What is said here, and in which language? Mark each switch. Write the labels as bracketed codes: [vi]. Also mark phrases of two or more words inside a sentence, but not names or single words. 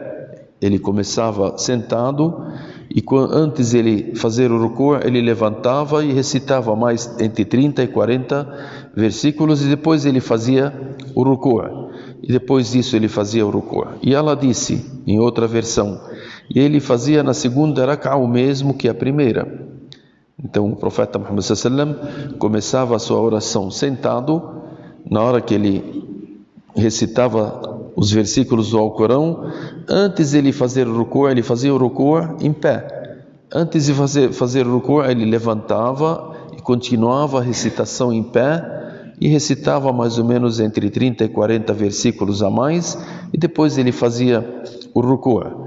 [pt] Ele começava sentado e antes ele fazer o ruku', ele levantava e recitava mais entre 30 e 40 versículos e depois ele fazia o ruku'. E depois disso ele fazia o ruku'. E ela disse, em outra versão, e ele fazia na segunda rak'a o mesmo que a primeira. Então o profeta Muhammad [ar] صلى الله عليه وسلم [pt] começava a sua oração sentado. Na hora que ele recitava os versículos do Alcorão, antes de ele fazer o ruku', ele fazia o ruku' em pé. Antes de fazer o ruku', ele levantava e continuava a recitação em pé e recitava mais ou menos entre 30 e 40 versículos a mais e depois ele fazia o ruku'.